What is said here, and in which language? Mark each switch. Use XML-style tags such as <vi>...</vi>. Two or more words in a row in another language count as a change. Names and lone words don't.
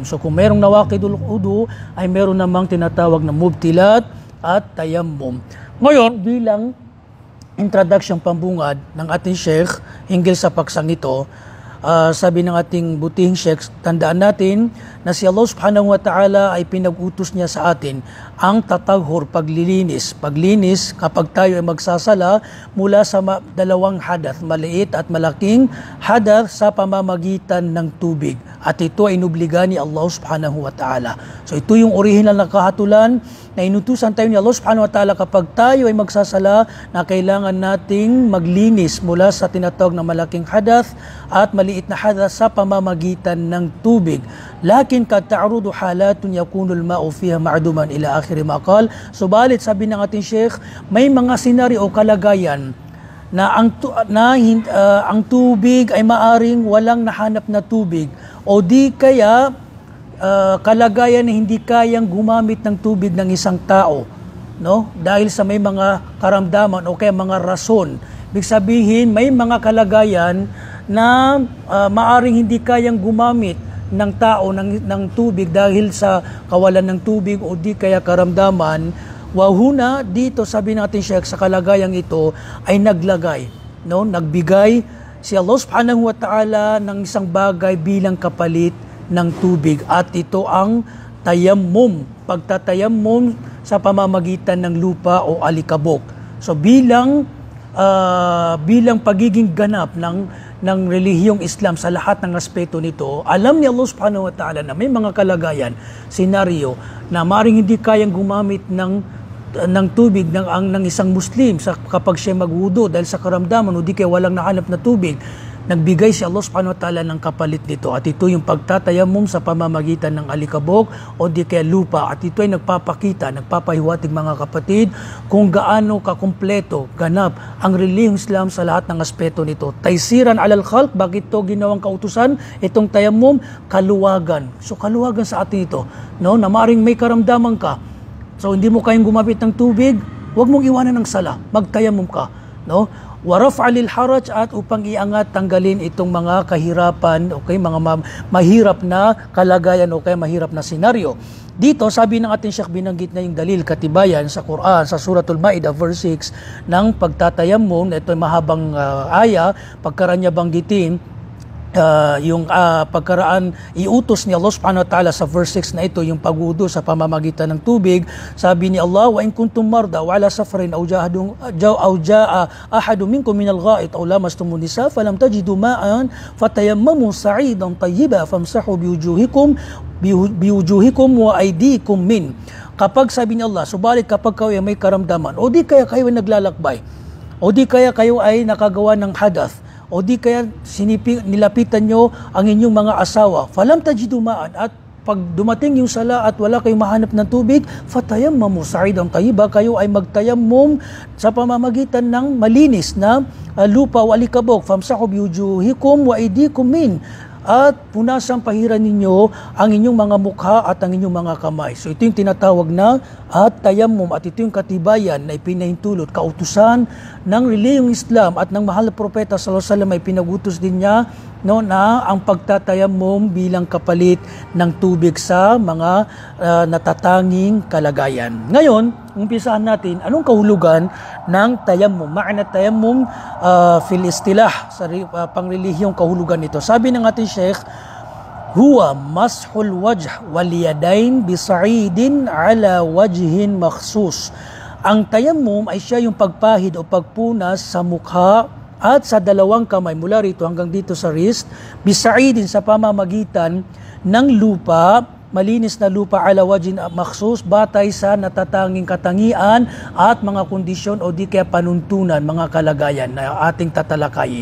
<tl>So kung merong</tl> <ar>نواقض الوضوء,</ar> <tl>ay meron namang tinatawag na mubtilat at tayammum. Ngayon, bilang introduction pambungad ng ating Sheikh hinggil sa paksang ito, sabi ng ating butihing Sheikh, tandaan natin na si Allah</tl> <ar>سبحانه وتعالى</ar> <tl>ay pinag-utos niya sa atin ang tataghur, paglinis kapag tayo ay magsasala mula sa dalawang hadath, maliit at malaking hadath sa pamamagitan ng tubig. At ito ay inubliga ni Allah</tl> <ar>سبحانه وتعالى.</ar> <tl>So ito yung original na kahatulan na inutusan tayo ni Allah</tl> <ar>سبحانه وتعالى</ar> <tl>kapag tayo ay magsasala na kailangan nating maglinis mula sa tinatawag na malaking hadath at maliit na hadath sa pamamagitan ng tubig.</tl> <ar>لكن قد تعرض حالة يكون الماء فيها معدوما إلى آخر ما قال.</ar> <tl>Subalit sabi ng ating Sheikh, may mga senaryo o kalagayan na ang tubig ay maaring walang nahanap na tubig o di kaya kalagayan na hindi kayang gumamit ng tubig ng isang tao, no? Dahil sa may mga karamdaman o kaya mga rason. Ibig sabihin, may mga kalagayan na maaring hindi kayang gumamit ng tao ng tubig dahil sa kawalan ng tubig o di kaya karamdaman. Wahuna, dito sabi natin Sheikh, sa kalagayang ito ay naglagay, no? Nagbigay si Allah</tl> <ar>سبحانه وتعالى</ar> <tl>ng isang bagay bilang kapalit ng tubig, at ito ang tayammum, pagtatayammum sa pamamagitan ng lupa o alikabok. So bilang pagiging ganap ng relihiyong Islam sa lahat ng aspeto nito, alam ni Allah</tl> <ar>سبحانه وتعالى</ar> <tl>na may mga kalagayan, senaryo na maaaring hindi kayang gumamit ng tubig ng isang Muslim kapag siya magwudu dahil sa karamdaman o di kaya walang nahanap na tubig. Nagbigay si Allah</tl> <ar>سبحانه وتعالى</ar> <tl>ng kapalit nito, at ito yung pagtatayammum sa pamamagitan ng alikabok o di kaya lupa, at ito ay nagpapahiwatig mga kapatid kung gaano kakumpleto, ganap ang relihiyong Islam sa lahat ng aspeto nito.</tl> <ar>تيسيرا على الخلق,</ar> <tl>bakit ito ginawang kautusan, itong tayammum? Kaluwagan. So kaluwagan sa atin ito, no? Na maring may karamdaman ka, so hindi mo kayang gumamit ng tubig, huwag mong iwanan ng sala, magtayammum ka, no?</tl> <ar>ورفعا للحرج,</ar> <tl>at upang iangat, tanggalin itong mga kahirapan, okay, mga mahirap na kalagayan o kaya mahirap na senaryo. Dito, sabi ng ating Sheikh, binanggit na yung dalil, katibayan sa Quran, sa Suratul Ma'idah verse 6 ng pagtatayammum. Ito ay mahabang aya, pagkaranya banggitin pagkaraan iutos ni Allah</tl> <ar>سبحانه وتعالى</ar> <tl>sa verse 6 na ito, yung pagwudu sa pamamagitan ng tubig. Sabi ni Allah,</tl> <ar>وإن كنتم مرضى أو على سفر أو جاء أحد منكم من الغائط أو لامستم النساء فلم تجدوا ماء فتيمموا صعيدا طيبا فامسحوا بوجوهكم وأيديكم من.</ar> <tl>Kapag sabi ni Allah, subalit kapag kayo ay may karamdaman, o di kaya kayo ay naglalakbay, o di kaya kayo ay nakagawa ng hadath, o di kaya nilapitan nyo ang inyong mga asawa,</tl> <ar>فلم تجدوا ماء,</ar> <tl>at pag dumating yung sala at wala kayong mahanap ng tubig,</tl> <ar>فتيمموا صعيدا طيبا,</ar> <tl>kayo ay magtayammum sa pamamagitan ng malinis na lupa o alikabok,</tl> <ar>فامسحوا بوجوهكم وأيديكم من,</ar> <tl>at punasan pahiran ninyo ang inyong mga mukha at ang inyong mga kamay. So ito yung tinatawag na at tayammum, at ito yung katibayan na ipinahintulot, kautusan ng reliyong Islam at ng mahal na propeta</tl> <ar>صلى الله عليه وسلم</ar> <tl>ay pinagutos din niya na ang pagtatayammum bilang kapalit ng tubig sa mga natatanging kalagayan. Ngayon, umpisahan natin anong kahulugan ng tayammum.</tl> <ar>معنى التيمم في الاصطلاح,</ar> <tl>sa pangrelihiyong kahulugan nito. Sabi ng ating Sheikh,</tl> <ar>هو مسح الوجه واليدين بصعيد على وجه مخصوص.</ar> <tl>Ang tayammum ay siya yung pagpahid o pagpunas sa mukha at sa dalawang kamay mula rito hanggang dito sa wrist, bisaidin sa pamamagitan ng lupa, malinis na lupa,</tl> <ar>على وجه مخصوص,</ar> <tl>batay sa natatanging katangian at mga kondisyon o di kaya panuntunan, mga kalagayan na ating tatalakayin.</tl>